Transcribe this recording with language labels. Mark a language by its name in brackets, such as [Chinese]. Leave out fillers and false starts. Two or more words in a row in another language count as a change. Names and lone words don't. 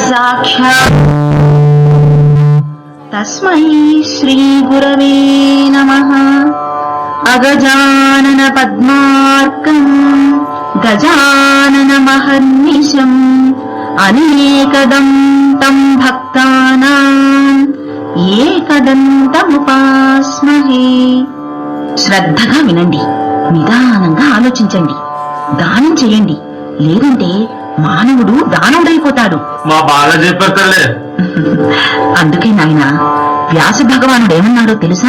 [Sanskrit] साक्षात् तस्मै श्री गुरवे नमः। अगजानन पद्मार्कम् गजानन महर्निशम् अनेकदन्तं भक्तानाम् ఏకదంతముపాస్మహే. [Telugu] శ్రద్ధగా వినండి, నిదానంగా ఆలోచించండి, దానం చేయండి, లేదంటే మానవుడు దానవుడైపోతాడు. మా బాగా చెప్పేస్తాలే. అందుకే నాయన వ్యాస భగవానుడు ఏమన్నాడో తెలుసా?